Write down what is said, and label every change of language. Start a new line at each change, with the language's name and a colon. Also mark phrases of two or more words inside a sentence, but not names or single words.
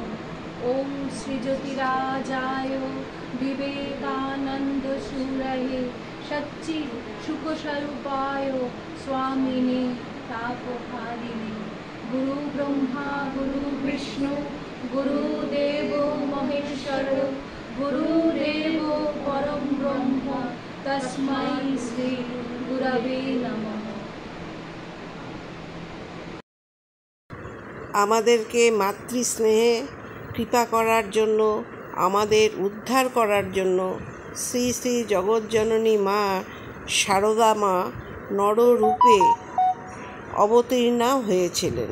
Sanskrit: ओम श्री ज्योतिराजाय विवेकानंद सूरये सच्चि सुखस्वरूपाय स्वामिने तापहारिणे। गुरु ब्रह्मा गुरु विष्णु गुरुदेव महेश्वर गुरुदेव परम ब्रह्म तस्मै श्री गुरवे नमः।
Bangla: আমাদেরকে মাতৃস্নেহে কৃপা করার জন্য, আমাদের উদ্ধার করার জন্য শ্রী শ্রী জগজ্জননী মা সারদা মা নররূপে অবতীর্ণা হয়েছিলেন।